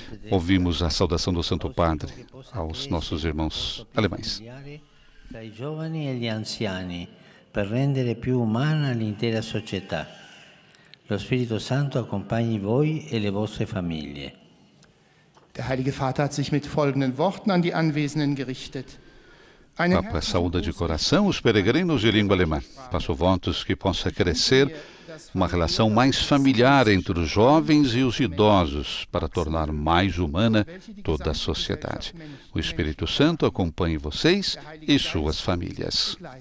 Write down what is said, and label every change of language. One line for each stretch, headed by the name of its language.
Portuguese: Ouvimos a saudação do Santo Padre aos nossos irmãos alemães.
Italian: Tra i giovani e gli anziani, per rendere più umana l'intera società. Lo Spirito Santo accompagni voi e le vostre famiglie.
German: Der Heilige Vater hat sich mit folgenden Worten an die Anwesenden gerichtet.
Portuguese: Papa saúda de coração os peregrinos de língua alemã. Passo votos que possa crescer uma relação mais familiar entre os jovens e os idosos para tornar mais humana toda a sociedade. O Espírito Santo acompanhe vocês e suas famílias.